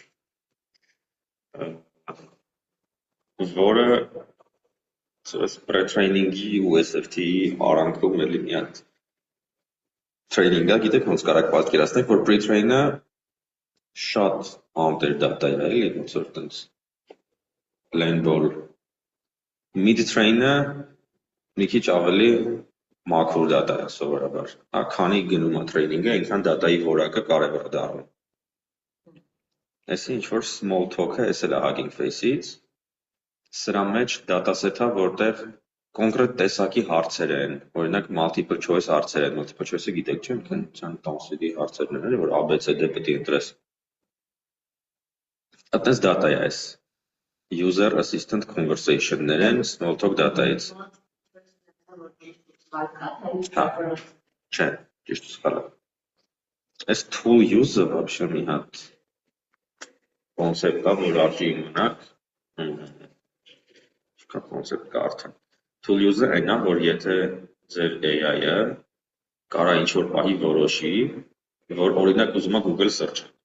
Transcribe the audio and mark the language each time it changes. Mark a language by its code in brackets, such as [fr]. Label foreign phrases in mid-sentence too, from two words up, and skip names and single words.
[hy] որը pre-training-ի ու SFT-ի արանքում էլի մի հատ training-ը, գիտեք ոնց կարաք պատկերացնեք, որ pre-train-ը շատ անտեր data է, էլի ոնց որ տենց [en] plain ball, [hy] mid-train-ը մի քիչ ավելի մաքուր data է սովորաբար, քանի գնում է training-ը, այնքան data-ի որակը կարևոր է դառնում։ Այսի ինչ-որ [en] small talk- [hy] ը, այս էլ է Hugging Face-ից, սրա մեջ dataset-ը, որտեղ կոնկրետ տեսակի հարցեր են, օրինակ [en] multiple choice [hy] հարցեր են, [en] multiple choice- [hy] ը գիտեք չէ՞, քան տանսերի հարցերն են, որ ABC-D պետք է ընտրես։ Այդպես data է այս [en] user assistant conversation- [hy] ներ են [en] small talk data- [hy] ից։ Հա, չէ, ճիշտ սխալը։ Այս [en] tool use- [hy] ը вообще մի հատ կոնցեպտ է, որ արժի իմանալ։ Չկա կոնցեպտ կա արդեն։ [en] Tool use- [hy] ը այն է, որ եթե ձեր AI-ը կարա ինչ-որ պահի որոշի, որ օրինակ ուզում է Google search-ը։